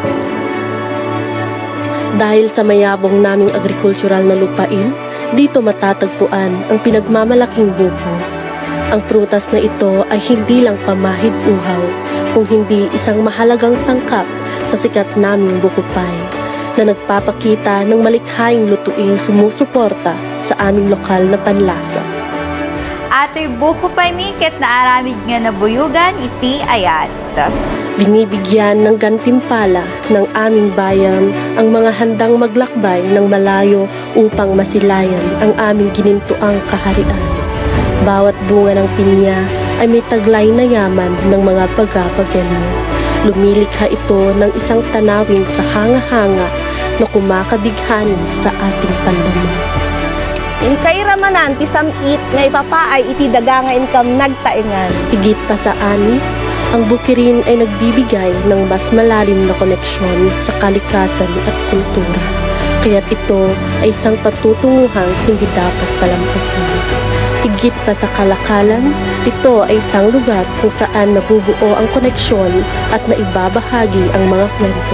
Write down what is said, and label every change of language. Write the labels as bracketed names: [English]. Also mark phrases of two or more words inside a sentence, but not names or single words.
[Filipino] Dahil sa mayabong naming agricultural na lupain, dito matatagpuan ang pinagmamalaking buko. Ang prutas na ito ay hindi lang pamahid uhaw, kung hindi isang mahalagang sangkap sa sikat naming bukupay na nagpapakita ng malikhaing lutuing sumusuporta sa aming lokal na panlasa. [Iloko] Ato'y bukupay miket na aramid nga nabuyugan iti ayat. [Filipino] Binibigyan ng gantimpala ng aming bayan ang mga handang maglakbay ng malayo upang masilayan ang aming ginintuang kaharian. Bawat bunga ng pinya ay may taglay na yaman ng mga pagapagano. Lumilikha ito ng isang tanawing kahanga-hanga na kumakabighani sa ating pandama. [Iloko] Inkay ramanan ti samit nga ipapaay iti daga nga inkam nagtaingan. [Filipino] Higit pa sa ani, ang bukirin ay nagbibigay ng mas malalim na koneksyon sa kalikasan at kultura. Kaya't ito ay isang patutunguhang hindi dapat palampasin. Higit pa sa kalakalan, ito ay isang lugar kung saan nabubuo ang koneksyon at naibabahagi ang mga kwento.